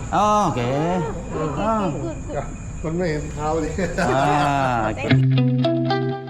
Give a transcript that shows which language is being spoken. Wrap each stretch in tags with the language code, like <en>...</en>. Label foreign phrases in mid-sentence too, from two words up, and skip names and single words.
<ms>Oh, okey. Ya,</ms> <th>มันไม่เห็นเท้าเลย</th> <ms>Okey.</ms>